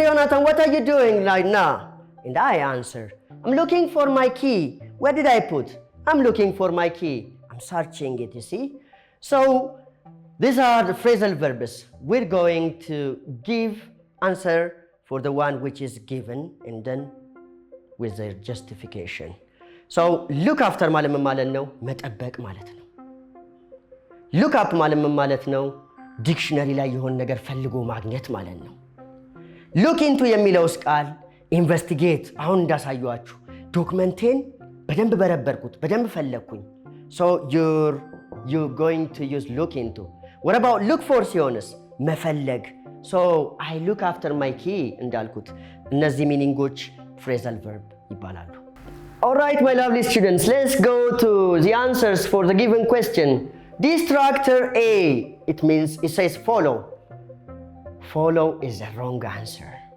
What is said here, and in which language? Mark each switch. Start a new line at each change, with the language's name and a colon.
English: Jonathan, what are you doing right now? And I answer, I'm looking for my key. Where did I put? I'm looking for my key. I'm searching it, you see? So these are the phrasal verbs. We're going to give answer for the one which is given and then with their justification.
Amharic: So look after ማለት ምን ማለት ነው? መጠበቅ ማለት ነው። look up ማለት ምን ማለት ነው? ዲክሽነሪ ላይ የሆነ ነገር ፈልጎ ማግኘት ማለት ነው። ሉክ ኢንቱ የሚለውስ ቃል ኢንቨስቲጌት፣ አሁን እንዳሳየኋችሁ ዶክመንቴን በደንብ በረበርኩት፣ በደንብ ፈለግኩኝ። ሶ
English: you're going to use look into. What about look for ሲሆንስ መፈለግ። ሶ I look after my key
Amharic: እንዳልኩት እነዚህ ሚኒንጎች phrasal verb ይባላሉ።
English: Alright, my lovely students, let's go to the answers for the given question. Distractor A, it says follow. Follow is the wrong answer.